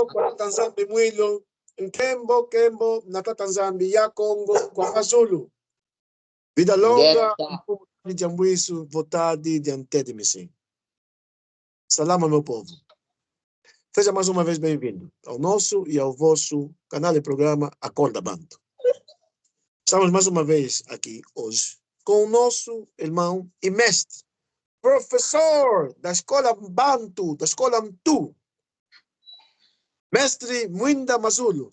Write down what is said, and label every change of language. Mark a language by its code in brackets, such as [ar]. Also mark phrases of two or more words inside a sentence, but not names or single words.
[kg] kwa Tanzambi Mwilo, Nkembo Kembo, Nata Tanzambi ya Congo, kwa Mazulu. [pt] Vida longa, de Jambuiso, vontade de Antedimisi. Salama, meu povo. Seja mais uma vez bem-vindo ao nosso e ao vosso canal e programa Acorda Banto. Estamos mais uma vez aqui hoje com o nosso irmão e mestre, professor da escola Bantu, da escola Mtu, mestre Mwinda Mazulu.